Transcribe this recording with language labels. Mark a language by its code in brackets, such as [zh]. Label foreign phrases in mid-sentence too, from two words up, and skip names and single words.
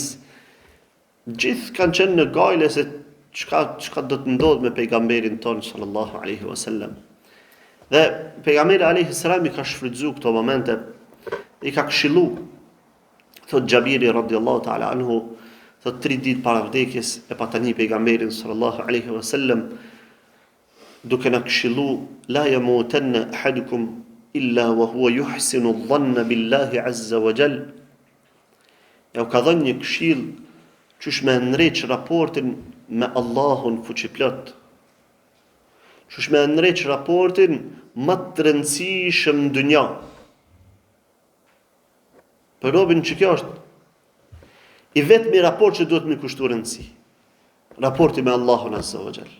[sq] Gjithë kanë qenë në gale se çka do të ndodh me pejgamberin ton [ar] صلى الله عليه وسلم. [sq] Dhe pejgamberi [ar] عليه السلام [sq] i ka shfrytzuar këto momente, i ka këshillu. Thot Xhabiri [ar] رضي الله تعالى عنه, [sq] thot 3 ditë para vdekjes e patani pejgamberin [ar] صلى الله عليه وسلم [sq] duke na këshillu: [ar] لا يموتن أحدكم إلا وهو يحسن الظن بالله عز وجل. [sq] Ja u ka dhënë një këshill qysh me ndreq raportin me Allahun fuqiplot, qysh me ndreq raportin më të rëndësishëm në dunja. Për robin që kjo është i vetmi raport që duhet me kushtu rëndësi, raporti me Allahun [ar] عز وجل.